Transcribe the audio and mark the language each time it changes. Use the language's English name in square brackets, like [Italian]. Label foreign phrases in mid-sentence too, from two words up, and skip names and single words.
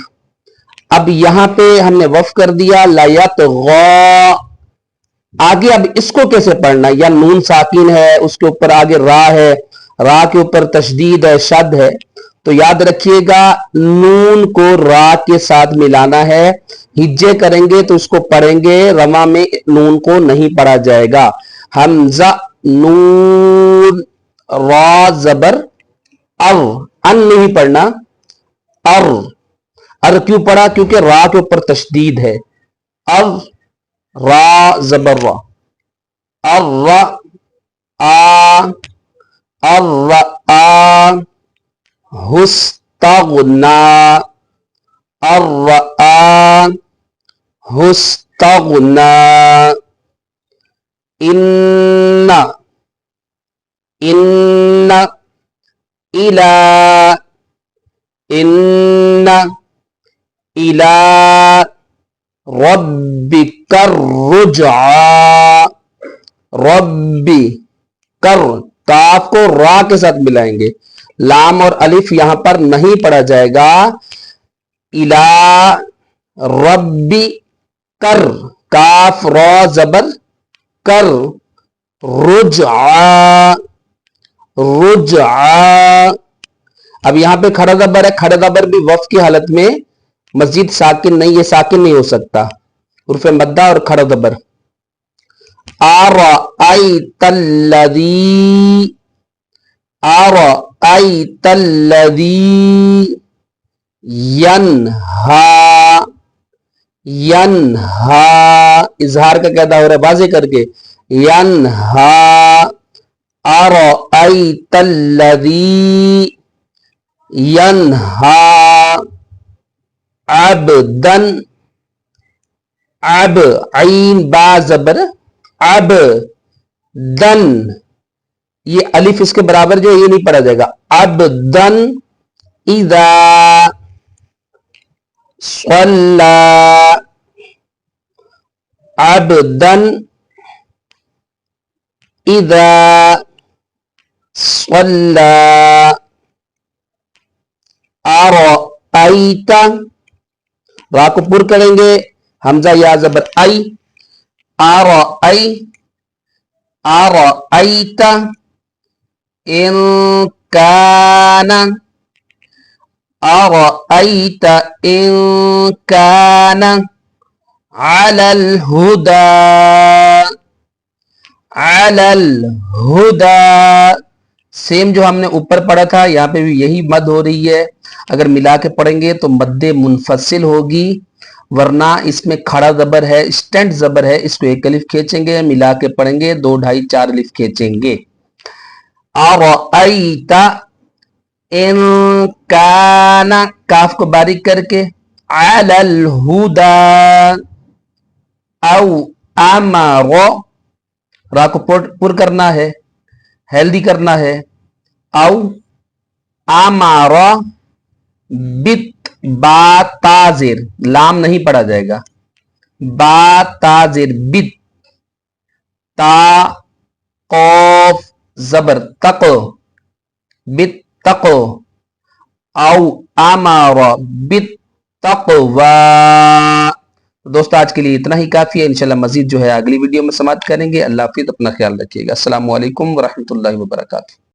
[Hindi] अब यहां पे हमने वफ कर दिया लायत गौ, आगे अब इसको कैसे पढ़ना, या नून साकिन है, उसके ऊपर आगे रा है, रा के ऊपर तशदीद है, शद है, तो याद रखिएगा नून को रा के साथ मिलाना है, हिज्जे करेंगे तो उसको पढ़ेंगे, रमा में नून को नहीं पढ़ा जाएगा। हमजा नून रा जबर अर, अन नहीं पढ़ना, अर क्यों पढ़ा, क्योंकि रा के ऊपर तशदीद है, अर रा जबर रा, अर आ, अर आ, हुस्तगना, [Arabic] رآه استغنى إنّ, [Hindi] इन्ना, [Arabic] إلى إنّ إلى ربّك الرّجعى ربّي [Hindi] कर, काफ को रा के साथ मिलाएंगे, लाम और अलिफ यहां पर नहीं पढ़ा जाएगा, [Arabic] إلى ربّك, [Hindi] काफ रा जबर कर, [Arabic] الرّجعى الرّجعى. [Hindi] अब यहां पे खड़ा जबर है, खड़ा जबर भी वफ की हालत में मस्जिद साकिन नहीं, ये साकिन नहीं हो सकता, उर्फे मद्दा और खड़ा जबर। [Arabic] أرأيت الذي أرأيت الذي ينهى ينهى, [Hindi] इजहार का कहता हो रहा है वाज़े करके, [Arabic] ينهى أرأيت الذي ينهى [Hindi] अबदन, अब आइन बा जबर अब दन, ये अलिफ इसके बराबर जो है ये नहीं पढ़ा जाएगा, अब दन [Arabic] إذا صلّى, [Hindi] अब्दन [Arabic] إذا صلّى أرأيت, [Hindi] रा को पुर करेंगे, हमजा या जबर आई, [Arabic] أرأيت إن كان أرأيت إن كان على الهدى على الهدى. [Hindi] सेम जो हमने ऊपर पढ़ा था यहाँ पे भी यही मद हो रही है। अगर मिला के पढ़ेंगे तो मद्दे मुनफसिल होगी, वरना इसमें खड़ा जबर है, स्टैंड जबर है, इसको एक अलिफ खींचेंगे, मिला के पढ़ेंगे 2 2.5 4 अलिफ खींचेंगे। [Arabic] أرأيت إن كان, [Hindi] काफ को बारीक करके, [Arabic] على الهدى أو [Hindi] अमर, रा को पुर करना है, हेल्दी करना है, [Arabic] أو أمر بـ [Hindi] बा ताजिर, लाम नहीं पढ़ा जाएगा, बा ताजिर बित, ता कौफ जबर तको, बित तको, [Arabic] أو أمر بالتقوى. [Hindi] दोस्तों आज के लिए इतना ही काफी है, इंशाल्लाह मजीद जो है अगली वीडियो में समाप्त करेंगे। अल्लाह हाफिज़, अपना ख्याल रखिएगा। [Arabic] السلام عليكم ورحمة الله وبركاته.